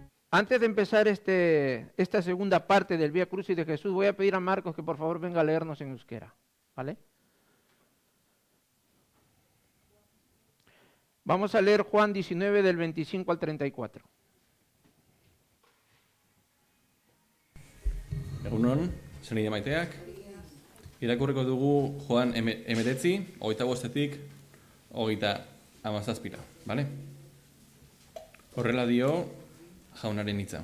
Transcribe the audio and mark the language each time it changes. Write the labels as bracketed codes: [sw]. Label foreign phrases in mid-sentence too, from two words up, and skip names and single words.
[es] Antes de empezar esta segunda parte del Vía Crucis de Jesús, voy a pedir a Marcos que por favor venga a leernos en euskera, ¿vale? Vamos a leer Juan 19 del 25 al 34. [eu] Egunon, zenide maiteak. Irakurriko dugu Joan 19, 25-etik 37, bale? Horrela dio jaunaren hitza.